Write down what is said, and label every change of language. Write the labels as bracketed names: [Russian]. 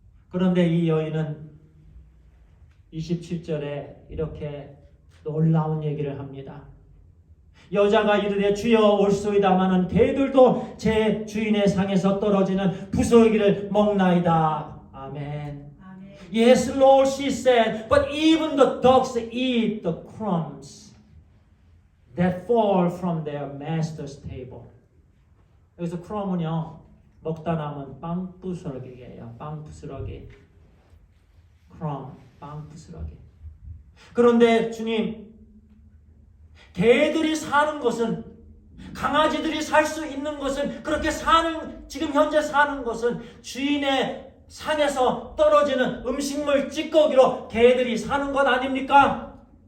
[Korean] 그런데 이 여인은 27절에 이렇게 놀라운 얘기를 합니다. 여자가 이르되 주여 올소이다마는 개들도 제 주인의 상에서 떨어지는 부스러기를 먹나이다. 아멘. 아멘. [English] Yes, Lord, she said, but even the dogs eat the crumbs that fall from their master's table. [Korean] 여기서 crumb은요, 먹다 남은 빵 부스러기예요. 빵 부스러기. crumb, 빵 부스러기. 그런데 주님, 개들이 사는 것은, 강아지들이 살 수 있는 것은, 그렇게 사는, 지금 현재 사는 것은 주인의 상에서 떨어지는 음식물 찌꺼기로 개들이 사는 것 아닙니까?